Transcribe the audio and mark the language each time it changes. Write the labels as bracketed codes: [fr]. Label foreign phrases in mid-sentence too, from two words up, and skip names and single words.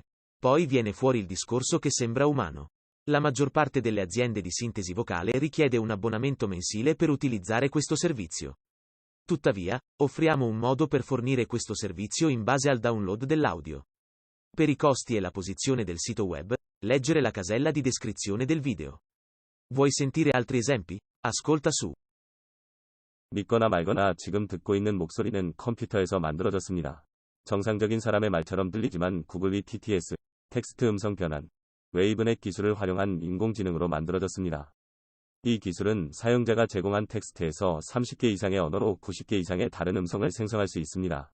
[it] Poi viene fuori il discorso che sembra umano. La maggior parte delle aziende di sintesi vocale richiede un abbonamento mensile per utilizzare questo servizio. Tuttavia, offriamo un modo per fornire questo servizio in base al download dell'audio. Per i costi e la posizione del sito web, leggere la casella di descrizione del video. Vuoi sentire altri esempi? Ascolta su. [ko] 믿거나 말거나 지금 듣고 있는 목소리는 컴퓨터에서 만들어졌습니다. 정상적인 사람의 말처럼 들리지만 구글이 TTS, 텍스트 음성 변환, 웨이브넷 기술을 활용한 인공지능으로 만들어졌습니다. 이 기술은 사용자가 제공한 텍스트에서 30개 이상의 언어로 90개 이상의 다른 음성을 생성할 수 있습니다.